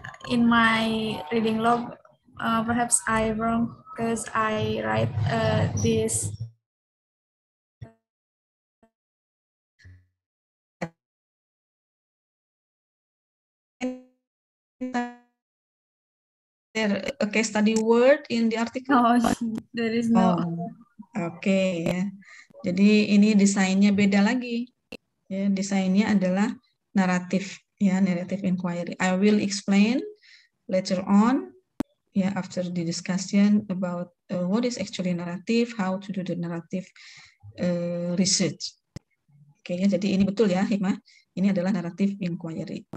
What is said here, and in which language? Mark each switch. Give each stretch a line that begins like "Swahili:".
English: In my reading log, perhaps I wrong because I write this. There a case study word in the article? No, there is no.
Indonesian: Oke ya. Jadi ini desainnya beda lagi. Ya, desainnya adalah naratif ya, narrative inquiry.
English: I will explain later on ya, after the discussion about what is actually narrative, how to do the narrative research.
Indonesian: Oke ya, jadi ini betul ya Hikmah. Ini adalah narrative inquiry.